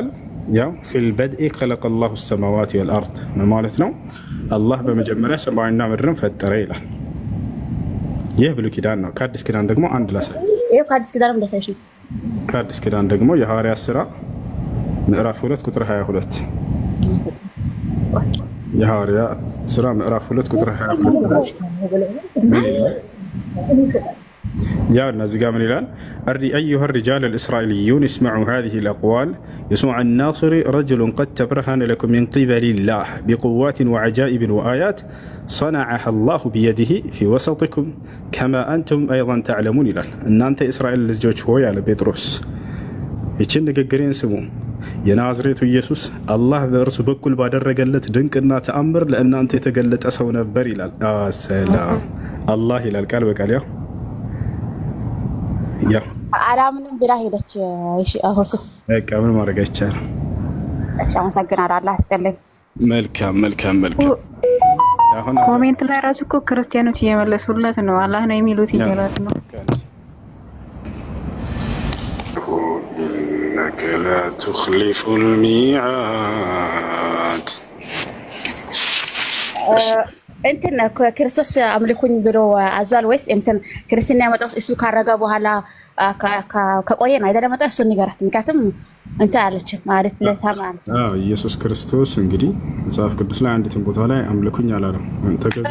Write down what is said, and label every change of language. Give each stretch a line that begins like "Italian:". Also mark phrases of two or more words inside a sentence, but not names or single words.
Amharic: ያው
Arabic: في البدء خلق الله السماوات والأرض
Amharic: ማለት ነው። አላህ በመጀመሪያ ሰማይና ምድርን ፈጠረ ይላል። ይህ ብሉይ ኪዳን ነው። ከአዲስ ኪዳን ደግሞ አንድ ላሳይ። ይሄ ከአዲስ ኪዳን እንደሳይሽ ከአዲስ ኪዳን ደግሞ የሐዋርያት ሥራ ምዕራፍ 2 ቁጥር 22 የሐዋርያት ሥራ ምዕራፍ 2 ቁጥር 22
Arabic: يا الناس من الآن أيها الرجال الإسرائيليون اسمعوا هذه الأقوال يسوع الناصري رجل قد تبرهن لكم من قبل الله بقوات وعجائب وآيات صنعها الله بيده في وسطكم كما أنتم أيضا تعلمون الآن أن أنت إسرائيل الجوج هو على بطرس يتشن نقرين سمو
Amharic: የናዝሬቱ ኢየሱስ አላህ በእርሱ በኩል ባደረገለት ድንቅና ተአምር ለእናንተ የተገለጠ ሰው ነበር ይላል። ሰላም አላህ ይላል ቃል በቃል ያው አላምንም ብላ ሄደች። እሺ አሁን በቃ ምን ማድረግ አይቻልም። አመሰግናለሁ። አላህ ይስጥልኝ። መልካም። አሁን ኮሜንት ላይ ራሱ እኮ ክርስቲያኖች እየመለሱለት ነው። አላህ ነው የሚሉት ይላል ነው።
Arabic: إنك لا تخلف الميعاد
Amharic: እንትን ክርስቶስ አምልኩኝ ብሎ አዟል ወይስ እንትን ክርስትና ያመጣው እሱ ካረጋ በኋላ ከቆየ ነው አይደለም? መጣ እሱ ንገራት። ምክንያቱም እንትን አለች ማለት ለታማለች። ኢየሱስ ክርስቶስ እንግዲህ መጽሐፍ ቅዱስ ላይ አንዲት ቦታ ላይ አምልኩኝ አላለም። ተገዙ